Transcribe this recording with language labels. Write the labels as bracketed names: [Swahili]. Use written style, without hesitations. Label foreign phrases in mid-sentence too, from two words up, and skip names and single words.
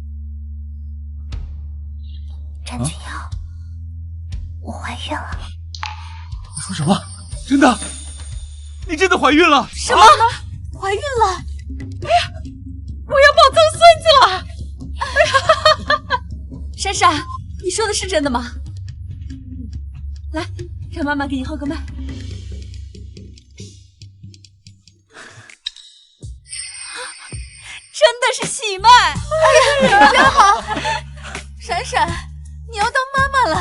[Chinese] 詹君耀，我懷孕了。你說什麼？真的？你真的懷孕了？什麼？懷孕了？哎呀，我要抱曾孫子了！哎呀，閃閃，你說的是真的嗎？ 來，讓媽媽給你號個脈。真的是喜脈！哎呀，真好！閃閃，你要當媽媽了！